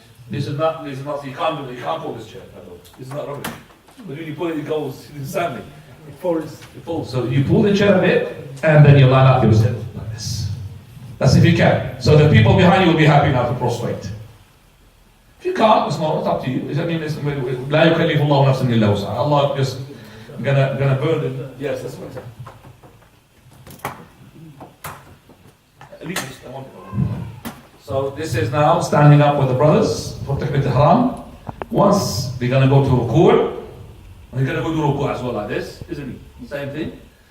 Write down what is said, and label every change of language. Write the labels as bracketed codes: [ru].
[en] This is not, you can't pull this chair at all. This is not rubbish. But when you pull it, it goes insanely. It falls. So you pull the chair a bit, and then you line up yourself like this. That's if you can. So the people behind you will be happy now to prostrate. If you can't, it's up to you. [ar] لا يكلف الله نفسا إلا وسعها. [en] Allah just gonna burn it. Yes, that's what I'm saying. So this is now standing up with the brothers for Takbir al-Ihram. Once they're gonna go to ruku', they're gonna go to ruku' as well like this, isn't it? Same thing.